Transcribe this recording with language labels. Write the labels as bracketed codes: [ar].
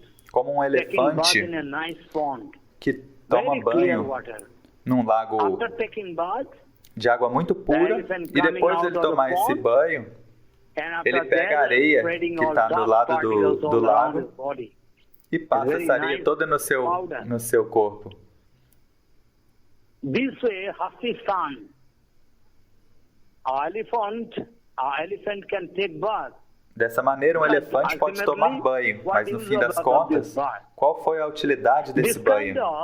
[pt] Como um elefante que toma banho num lago de água muito pura, e depois de ele tomar esse banho, ele pega a areia que está do lado do lago e passa essa areia toda no seu corpo. [en] This way, Hasistan, our elephant can take bath. [pt] Dessa maneira, um elefante pode tomar banho, mas no fim das contas, qual foi a utilidade desse banho?